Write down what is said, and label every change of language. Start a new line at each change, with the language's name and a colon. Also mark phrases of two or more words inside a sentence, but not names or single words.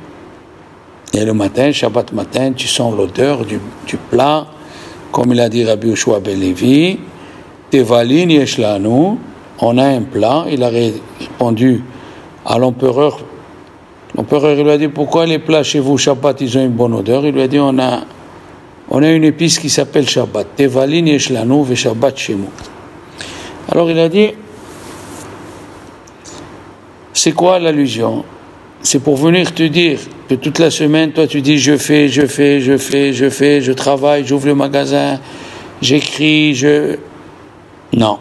French: Et le matin, Shabbat matin, tu sens l'odeur du plat, comme il a dit Rabbi Yoshua ben Levi,
Hebrew: תבלין יש לנו,
French: on a un plat. Il a répondu à l'empereur. L'empereur lui a dit, pourquoi les plats chez vous, Shabbat, ils ont une bonne odeur? Il lui a dit, on a une épice qui s'appelle Shabbat.
Hebrew: תבלין יש לנו ושבת שמו.
French: Alors il a dit, c'est quoi l'allusion? C'est pour venir te dire que toute la semaine, toi tu dis je travaille, j'ouvre le magasin, j'écris, Non.